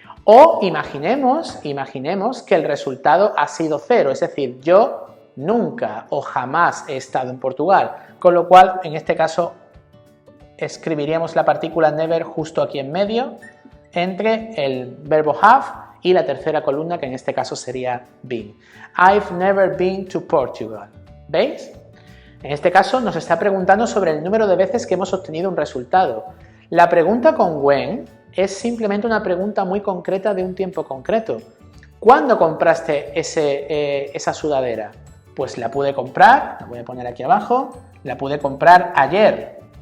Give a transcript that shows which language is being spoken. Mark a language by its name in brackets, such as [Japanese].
[Spanish] O imaginemos que el resultado ha sido 0, es decir, yo nunca o jamás he estado en Portugal, con lo cual en este caso escribiríamos la partícula never justo aquí en medio, entre el verbo have y la tercera columna, que en este caso sería been. [English] I've never been to Portugal. [Spanish] ¿Veis? En este caso nos está preguntando sobre el número de veces que hemos obtenido un resultado. La pregunta con when es simplemente una pregunta muy concreta de un tiempo concreto. ¿Cuándo compraste esa sudadera? Pues la pude comprar, la voy a poner aquí abajo, la pude comprar ayer.